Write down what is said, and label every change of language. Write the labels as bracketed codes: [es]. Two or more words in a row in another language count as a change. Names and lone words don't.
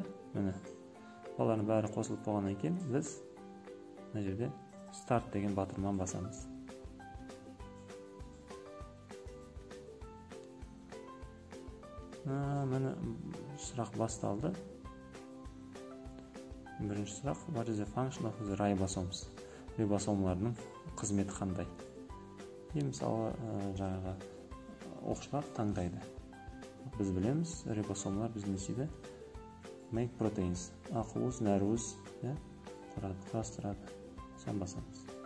[kk] Міне, балалардың бәрі қосылып болғаннан кейін біз мына жерде старт деген батырманы басамыз. Міне сұрақ басталды. Бірінші сұрақ, [en] what is the function of the ribosomes? [kk] Рибосомлардың қызметі қандай? Мысалы, жаңағы оқушылар таңдайды. Біз білеміз, рибосомлар біз не істейді? [en] Make proteins. [kk] Ақуыз, нәруыз, құрастырады. Сан басамыз.